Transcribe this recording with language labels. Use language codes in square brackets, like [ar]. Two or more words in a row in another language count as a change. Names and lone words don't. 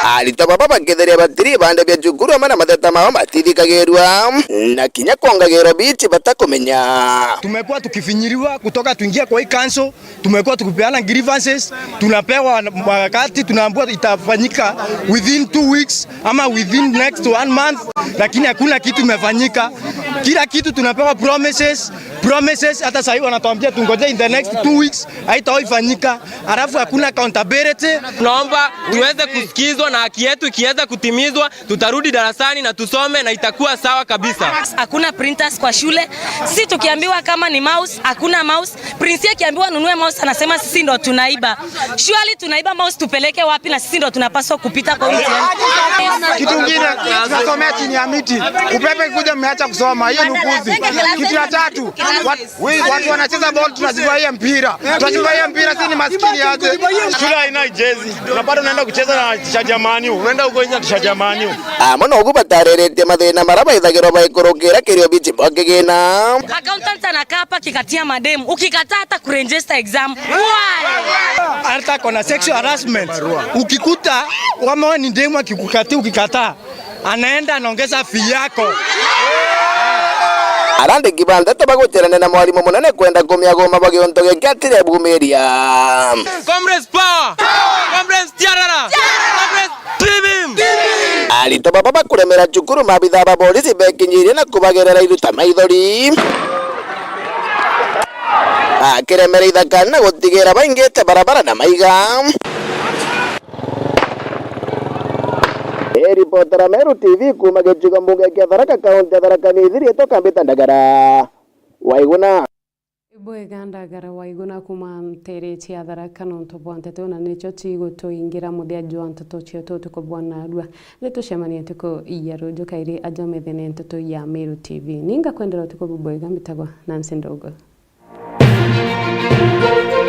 [mer] arito baba bagetheria batiri bande bya cukuru amana mateta mao matithikagirwa na kinya kuongagirwa bichi batakumenya. [sw] Tumekuwa tukifinyiriwa kutoka tuingie kwa hii council, tumekuwa tukipeana grievances, tunapewa wakati tunaambiwa itafanyika [en] within 2 weeks [sw] ama [en] within next 1 month, [sw] lakini hakuna kitu imefanyika. Kila kitu tunapewa promises. Hata sasa hivi wanatuambia tungoje [en] in the next 2 weeks, [sw] haitaifanyika. Alafu hakuna accountability. Tunaomba tuweze kusikizwa na haki yetu ikiweza kutimizwa, tutarudi darasani na tusome na itakuwa sawa kabisa. Hakuna printers kwa shule. Sisi tukiambiwa kama ni mouse, hakuna mouse. Prince akiambiwa nunue mouse anasema sisi ndo tunaiba. Surely tunaiba mouse tupeleke wapi na sisi ndo tunapaswa kupita kwa mtihani. Kitu kingine tunasomea chini ya miti. Upepe kuja mmeacha kusoma. Hiyo ni upuzi. Kitu ya tatu, watu wanacheza ball tunazivia mpira. Tunazivia mpira si ni maskini aje. Shule haina jezi. Unapata unaenda kucheza na Shajamani. Unaenda huko nje na Shajamani. [mer] Mono gubatarerete mathina maraba ithagirwa baikorokera kirio bichi bakigina. [sw] Accountant anakaa hapa kikatia mademu. Ukikataa hata kuregister exam. Hata kuna [en] sexual harassment. [sw] Ukikuta kama ni demu akikukatia ukikataa, anaenda anaongeza fee yako. [mer] Arande kibanda tabagocherana na mwalimu munene kwenda kumyagoma bagiontoge kyatire bumeria. [en] Comrades power! Comrades tiarara! Comrades tibim! [mer] Alito baba kuremera cukuru mabitha ba polisi bekinyirie na kubagerera iruta maithori. Akiremera ithakana gutigera baingite barabara na maiga. Reporter Meru TV kuma Gichuka mbunge kia Tharaka kaunti ya Tharaka Nithi etoka Mbita Ndagara Waiguna Bwega Ndagara Waiguna kuma ntere cia Tharaka nonto bwantete na nicho tigo tuingira muthia jwanto tochio tuko bwana adwa netucemania tuko iyaro jokairi ajomethene nteto ya Meru TV ninga kwendera tuko Bwega mbitagwa Nancy Ndogo.